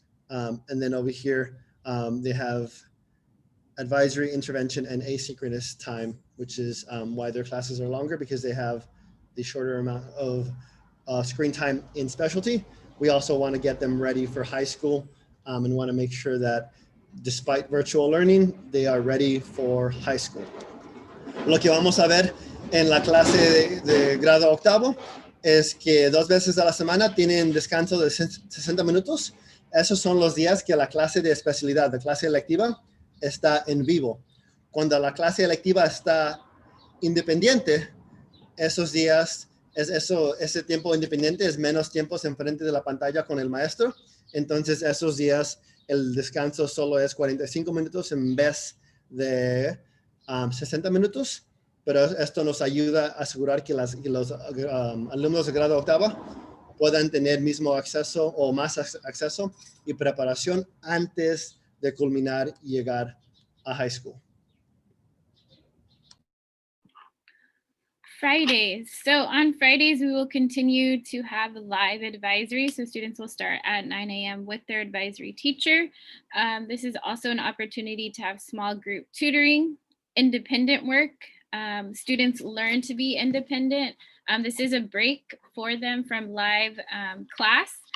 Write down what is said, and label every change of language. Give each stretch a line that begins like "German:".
English: And then over here, they have advisory, intervention, and asynchronous time, which is why their classes are longer, because they have the shorter amount of screen time in specialty. We also want to get them ready for high school and want to make sure that despite virtual learning, they are ready for high school.
Spanish: Lo que vamos a ver en la clase de grado octavo es que 2 veces a la semana tienen descanso de 60 minutos. Esos son los días que la clase de especialidad, la clase electiva, está en vivo. Cuando la clase electiva está independiente, esos días, ese tiempo independiente es menos tiempos enfrente de la pantalla con el maestro. Entonces, esos días el descanso solo es 45 minutos en vez de 60 minutos. Pero esto nos ayuda a asegurar que los alumnos de grado octava puedan tener mismo acceso o más acceso y preparación antes de culminar y llegar a high school.
English: Fridays. So on Fridays, we will continue to have live advisory. So students will start at 9 a.m. with their advisory teacher. This is also an opportunity to have small group tutoring, independent work. Students learn to be independent. This is a break for them from live class.